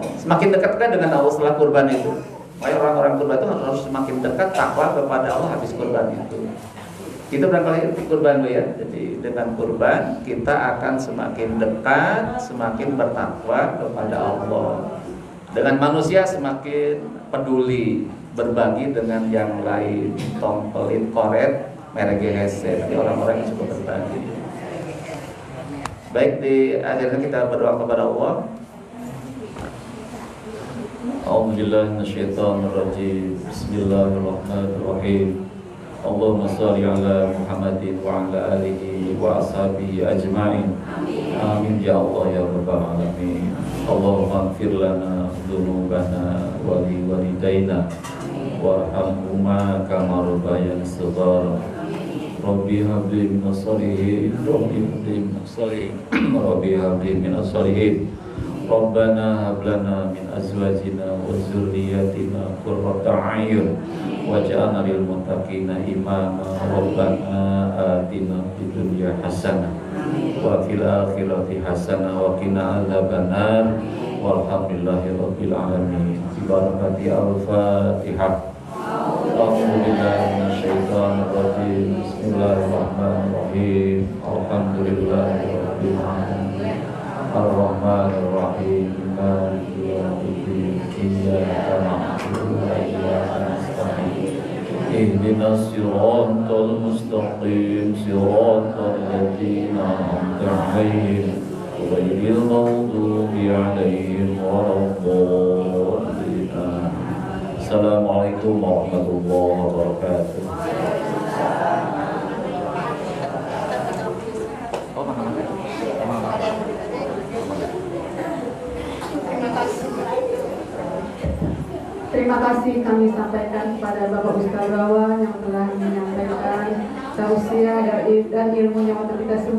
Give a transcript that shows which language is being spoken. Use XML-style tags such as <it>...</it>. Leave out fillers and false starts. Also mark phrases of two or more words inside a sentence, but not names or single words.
<id>Semakin dekat dengan Allah setelah kurban itu. Makanya orang-orang kurban itu harus semakin dekat takwa kepada Allah habis kurban itu. Itu barangkali kurban Bu ya. Jadi dengan kurban kita akan semakin dekat, semakin bertakwa kepada Allah. Dengan manusia semakin peduli, berbagi dengan yang lain.</id> <su>Tong pelit, koret, merege hese,</su> <id>jadi orang-orang yang suka berbagi. Baik, di akhirnya kita berdoa kepada Allah.</id> <ar>أعوذ بالله من الشيطان الرجيم. بسم الله الرحمن الرحيم. اللهم صل على محمد وعلى آله وأصحابه أجمعين. آمين يا الله يا رب العالمين. اللهم اغفر لنا ذنوبنا ولوالدينا وارحمهما كما ربيانا صغارا. رب هب لي من الصالحين، رب هب لي من الصالحين، رب هب لي من الصالحين. ربنا هب لنا من أزواجنا وذرياتنا قرة أعين واجعلنا للمتقين إماما. ربنا آتنا في الدنيا حسنة وفي الآخرة حسنة وقنا عذاب النار. والحمد لله رب العالمين. ببركة الفاتحة. أعوذ بالله من الشيطان الرجيم. بسم الله الرحمن الرحيم. الحمد لله رب العالمين. الرحمن الرحيم. مالك يوم الدين. إياك نعبد وإياك نستعين. اهدنا الصراط المستقيم صراط الذين أنعمت عليهم غير المغضوب عليهم ولا الضالين. السلام عليكم ورحمة الله وبركاته.</ar> <id>Terima kasih kami sampaikan kepada Bapak Ustaz Rawan yang telah menyampaikan tausiah dan ilmunya untuk kita semua.</id>